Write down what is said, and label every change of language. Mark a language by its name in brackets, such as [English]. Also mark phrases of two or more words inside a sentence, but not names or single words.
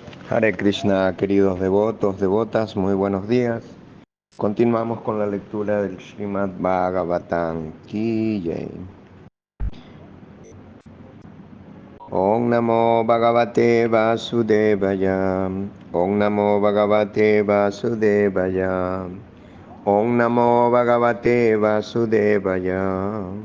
[Spanish] Hare Krishna, queridos devotos, devotas, muy buenos días. Continuamos con la lectura del Srimad Bhagavatam [Hindi] Ki Jai. [Sanskrit] Om Namo Bhagavate Vasudevaya. Om Namo Bhagavate Vasudevaya. Om Namo Bhagavate Vasudevaya.